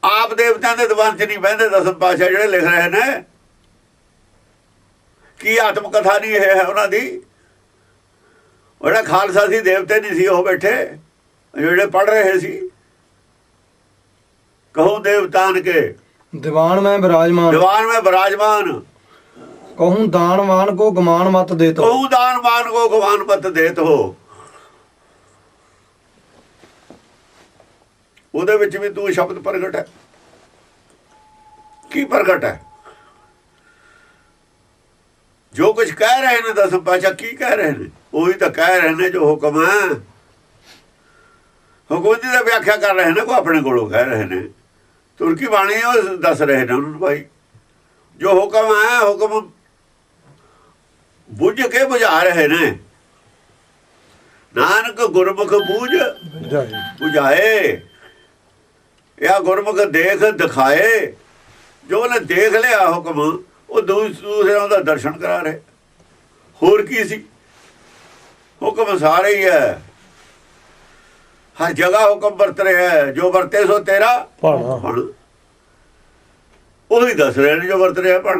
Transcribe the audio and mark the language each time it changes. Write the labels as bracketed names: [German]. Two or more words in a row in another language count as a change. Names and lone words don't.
[Punjabi] ਆਪ ਦੇਵਤਿਆਂ ਦੇ ਦੀਵਾਨ 'ਚ ਨਹੀਂ ਬਹਿੰਦੇ ਦਸਮ ਪਾਤਸ਼ਾਹ ਜਿਹੜੇ ਲਿਖ ਰਹੇ ਨੇ। ਕੀ ਆਤਮ ਕਥਾ ਨਹੀਂ ਇਹ ਹੈ ਉਹਨਾਂ ਦੀ? ਜਿਹੜਾ ਖਾਲਸਾ ਸੀ ਦੇਵਤੇ ਨਹੀਂ ਸੀ ਉਹ ਬੈਠੇ ਜਿਹੜੇ ਪੜ੍ਹ ਰਹੇ ਸੀ। [Braj] ਕਹੂੰ ਦੇਵਤਾਨ ਕੇ दीवान में विराजमान, ਦੀਵਾਨ में विराजमान, कहूँ दानवान को गमान मत देतो। कहूँ दानवान को गमान मत देत हो। [Punjabi] ਉਹਦੇ ਵਿੱਚ ਵੀ ਤੂੰ ਸ਼ਬਦ ਪ੍ਰਗਟ ਹੈ। ਕੀ ਪ੍ਰਗਟ ਹੈ? ਜੋ ਕੁਝ ਕਹਿ ਰਹੇ ਨੇ ਦਸਮ ਪਾਤਸ਼ਾਹ ਕੀ ਕਹਿ ਰਹੇ ਨੇ? ਉਹੀ ਤਾਂ ਕਹਿ ਰਹੇ ਨੇ ਜੋ ਹੁਕਮ ਹੈ। ਹੁਕਮ ਦੀ ਤਾਂ ਵਿਆਖਿਆ ਕਰ ਰਹੇ ਨੇ, ਕੋ ਆਪਣੇ ਕੋਲੋਂ ਕਹਿ ਰਹੇ ਨੇ। ਤੁਰਕੀ ਬਾਣੀ ਉਹ ਦੱਸ ਰਹੇ ਨੇ ਉਹਨਾਂ ਨੂੰ ਭਾਈ ਜੋ ਹੁਕਮ ਹੈ ਹੁਕਮ ਬੁੱਝ ਕੇ ਬੁਝਾ ਰਹੇ ਨੇ। [Braj] ਨਾਨਕ ਗੁਰਮੁਖ ਬੂਝ ਬੁਝਾਏ, या गुरमुख देख दिखाए। [Punjabi] जो ਉਹਨੇ ਦੇਖ ਲਿਆ ਹੁਕਮ ਉਹ ਦੂਸਰਿਆਂ ਦਾ ਦਰਸ਼ਨ ਕਰਾ ਰਹੇ। ਹੋਰ ਕੀ ਸੀ? ਹੁਕਮ ਸਾਰੇ ਹੀ ਹੈ, ਹਰ ਜਗ੍ਹਾ ਹੁਕਮ ਵਰਤ ਰਿਹਾ ਹੈ। ਜੋ ਵਰਤੇ ਸੋ ਤੇਰਾ ਫਲ, ਉਹੀ ਦੱਸ ਰਹੇ ਨੇ ਜੋ ਵਰਤ ਰਿਹਾ ਫਲ।